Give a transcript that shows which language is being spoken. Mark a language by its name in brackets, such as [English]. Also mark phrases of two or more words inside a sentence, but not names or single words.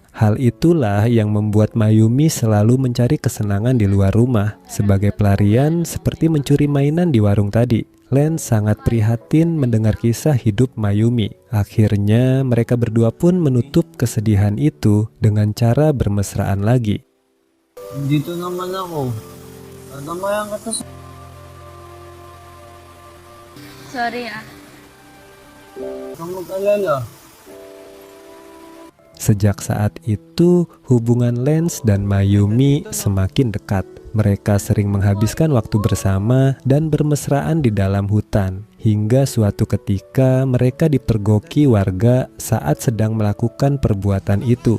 [Indonesian] Hal itulah yang membuat Mayumi selalu mencari kesenangan di luar rumah, sebagai pelarian seperti mencuri mainan di warung tadi. Lance sangat prihatin mendengar kisah hidup Mayumi. Akhirnya mereka berdua pun menutup kesedihan itu dengan cara bermesraan lagi. [Filipino] Dito naman ako. Tamayan ka to. Sorry ah. Huwag mag-alala. [Indonesian] Sejak saat itu, hubungan Lance dan Mayumi semakin dekat. Mereka sering menghabiskan waktu bersama dan bermesraan di dalam hutan. Hingga suatu ketika mereka dipergoki warga saat sedang melakukan perbuatan itu.